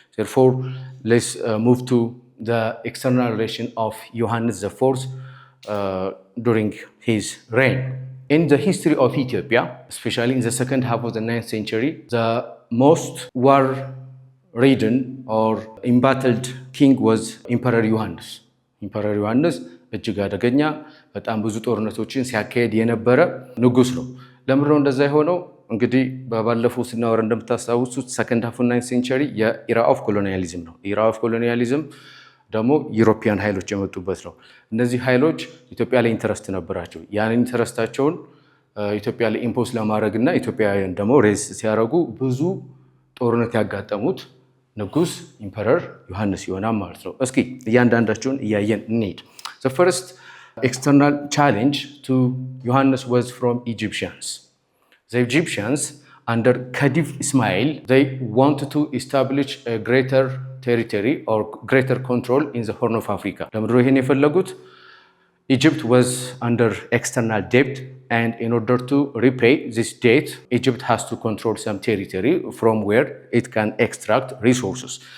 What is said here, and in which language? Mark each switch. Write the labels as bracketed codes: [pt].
[en] Therefore, let's move to the external relation of Johannes IV during his reign. In the history of Ethiopia, especially in the second half of the 9th century, the most war-ridden or embattled king was Emperor Johannes. [am] Emperor Johannes እጅግ አደገኛ በጣም ብዙ ጦርነቶችን ሲያካሄድ የነበረ ንጉስ ነው። ለምንድነው እንደዛ የሆነው? እንግዲህ ባለፈው ስናወራ እንደምታስታውሱት [en] ሰከንድ ሃፍ 9th ሴንቸሪ [am] የኢራ ኦፍ ኮሎኒያሊዝም ነው። [en] ኢራ ኦፍ ኮሎኒያሊዝም [am] ደግሞ ዩሮፒያን ኃይሎች የመጡበት ነው። እነዚህ ኃይሎች ኢትዮጵያ ላይ ኢንተረስት ነበራቸው። ያን ኢንተረስታቸውን ኢትዮጵያ ላይ ኢምፖስ ለማድረግና ኢትዮጵያውያን ደግሞ ሬስ ሲያደርጉ ብዙ ጦርነት ያጋጠሙት ንጉስ ኢምፐረር ዮሐንስ ይሆናል ማለት ነው። እስኪ እያንዳንዳቸውን እያየን እንሂድ። [en] The first external challenge to Johannes was from Egyptians. The Egyptians, under Khedive Ismail, they wanted to establish a greater territory or greater control in the Horn of Africa. [am] ለምድሮ ይሄን የፈለጉት [en] Egypt was under external debt, and in order to repay this debt, Egypt has to control some territory from where it can extract resources.